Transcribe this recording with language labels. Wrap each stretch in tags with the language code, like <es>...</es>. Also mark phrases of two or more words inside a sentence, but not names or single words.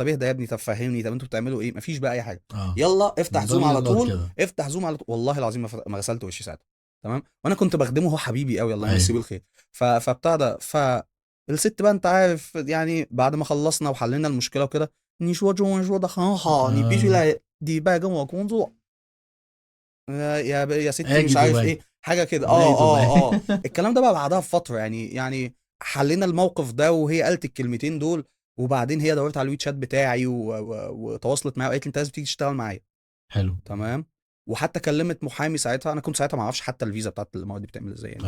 <ar>طب اهدى يا ابني، طب فهمني، طب انتوا بتعملوا ايه؟ مفيش بقى اي حاجه. اه. يلا افتح الموضوع زوم على بيقلط طول. كده. افتح زوم على طول، والله العظيم ما غسلت وشي ساعتها. تمام. وانا كنت بخدمه، هو حبيبي قوي الله يمسيه ايوه. بالخير. فبتاع ده الست بقى انت عارف يعني، بعد ما خلصنا وحلينا المشكله وكده،</ar> <zh>你说中文说的很好，你必须</zh> <ar>آه.</ar> <zh>来迪拜跟我工作。</zh> <ar>يا ستي اجي مش عارف دبي. ايه حاجه كده. زي دبي. الكلام ده بقى بعدها بفتره يعني حلينا الموقف ده وهي قالت الكلمتين دول. وبعدين هي دورت على الويت شات بتاعي وتواصلت معايا وقالت لي انت لازم تيجي تشتغل معايا. حلو. تمام. وحتى كلمت محامي ساعتها، انا كنت ساعتها ما اعرفش حتى الفيزا بتاعت الامارات دي بتعمل ازاي يعني</ar>